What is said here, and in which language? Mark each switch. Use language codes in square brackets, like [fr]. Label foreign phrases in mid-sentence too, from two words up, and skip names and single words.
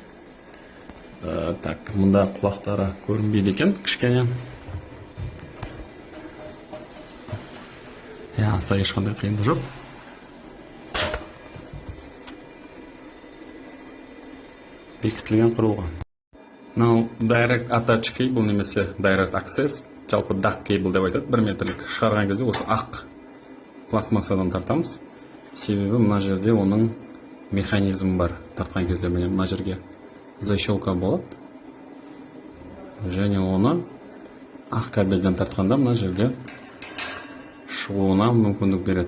[kk] Так, мұнда құлақтары көрінбейді екен, кішкене. Аса ешқандай қиынды жоқ. Бекітілген құрылғы. [en] Direct Attach Cable немесе Direct Access, [kk] жалпы [en] DAC Cable [kk] деп айтады. 1 метрлік шығарған кезде осы ақ пластмассадан тартамыз. Себебі мына жерде оның механизм бар. Тартқан кезде мына жерге защелка болады. Және оны ақ кабельден тартқанда мына жерде шығуына мүмкіндік береді.